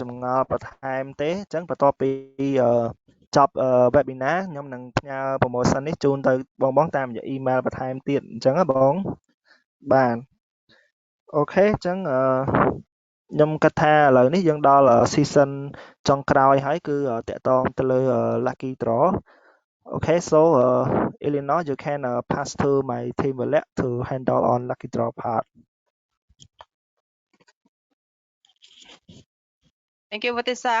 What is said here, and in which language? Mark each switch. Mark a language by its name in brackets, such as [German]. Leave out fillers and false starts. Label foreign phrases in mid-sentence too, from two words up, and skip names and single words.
[Khmer] ចម្ងល់បន្ថែមទេអញ្ចឹងបន្ទាប់ពីចប់ webinar ខ្ញុំនឹងផ្ញើ promotion នេះជូនទៅបងតាមរយៈ email បន្ថែមទៀតអញ្ចឹងណាបងបាទអូខេអញ្ចឹងខ្ញុំគិតថាឥឡូវនេះយើងដល់ season ចុងក្រោយហើយគឺតាក់ទងទៅលើ [English] lucky draw Okay, so Eleanor, you can pass to my team Violet to handle on lucky draw part. Thank you, Vatisak.